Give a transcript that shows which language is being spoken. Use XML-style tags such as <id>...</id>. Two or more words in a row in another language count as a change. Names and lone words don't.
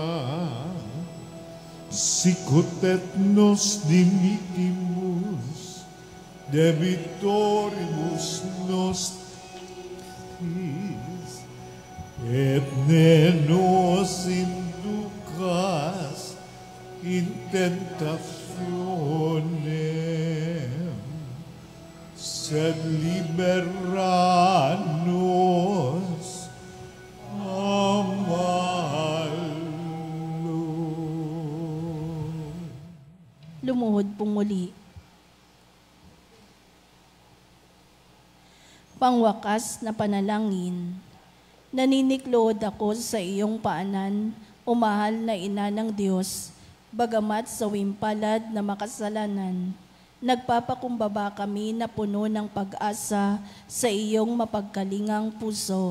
<la>sicut et nos dimittimus debitoribus nostris, et ne nos inducas in tentationem, sed libera nos a malo.</la> <tl>Lumuhod pong muli. Pangwakas na panalangin, naniniklod ako sa iyong paanan, o mahal na ina ng Diyos, bagamat sa wimpalad na makasalanan, nagpapakumbaba kami na puno ng pag-asa sa iyong mapagkalingang puso.</tl>